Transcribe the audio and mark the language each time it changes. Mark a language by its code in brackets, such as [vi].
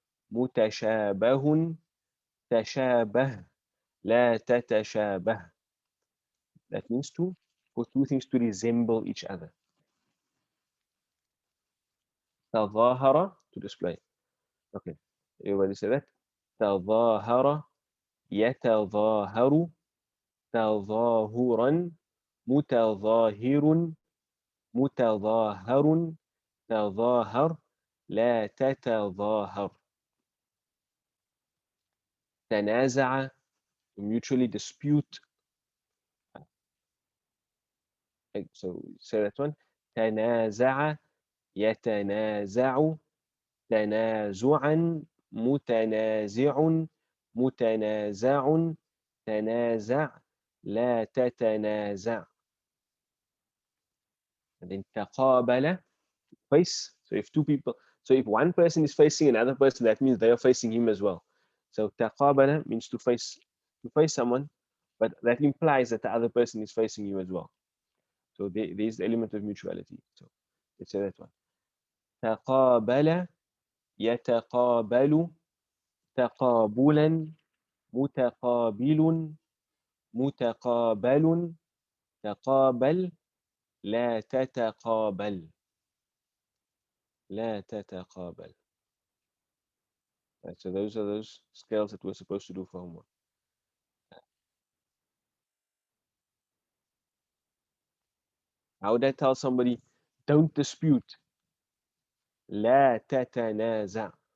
[ar] متشابه تشابه لا تتشابه. [en] That means for two things to resemble each other. تظاهر, to display. Okay, everybody say that. [ar] تظاهر يتظاهر تظاهرا متظاهر متظاهر تظاهر لا تتظاهر. [en] تنازع, mutually dispute. So say that one. [ar] تنازع يتنازع تنازعا متنازع متنازع تنازع لا تتنازع. [en] And then تقابل, face. So if two people, so if one person is facing another person, that means they are facing him as well. So تقابل means to face someone, but that implies that the other person is facing you as well. So there's the element of mutuality. So let's say that one. [ar] تقابل يتقابل تقابلا متقابل متقابل تقابل لا تتقابل لا تتقابل. [en] Right, so those are those scales that we're supposed to do for homework. How would I tell somebody, don't dispute? [ar] لا تتنازع.